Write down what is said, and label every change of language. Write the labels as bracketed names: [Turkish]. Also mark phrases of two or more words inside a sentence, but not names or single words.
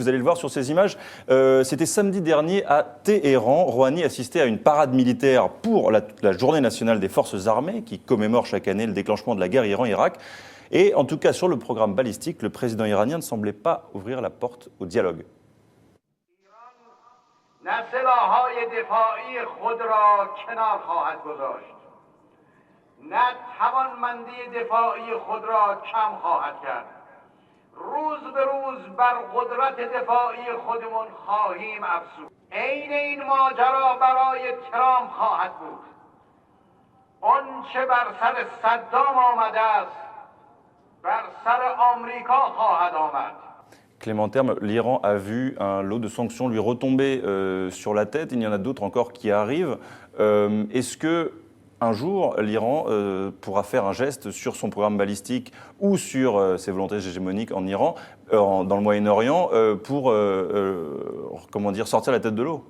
[French] Vous allez le voir sur ces images. C'était samedi dernier à Téhéran. Rouhani assistait à une parade militaire pour la Journée nationale des forces armées, qui commémore chaque année le déclenchement de la guerre Iran-Irak. Et en tout cas, sur le programme balistique, le président iranien ne semblait pas ouvrir la porte au dialogue. [Persian] نه سلاح‌های دفاعی خود را کنار خواهد گذاشت، نه توانمندی دفاعی خود را کم خواهد کرد. روز به روز بر قدرت دفاعی خودمون خواهیم افزود. عین این ماجرا برای ترامپ خواهد بود. آن چه بر سر صدام آمده است، بر سر آمریکا خواهد آمد. [French] Clément Terme, l'Iran a vu un lot de sanctions lui retomber sur la tête. Il y en a d'autres encore qui arrivent. Est-ce que un jour, l'Iran pourra faire un geste sur son programme balistique ou sur ses volontés hégémoniques en Iran, dans le Moyen-Orient, pour sortir la tête de l'eau ?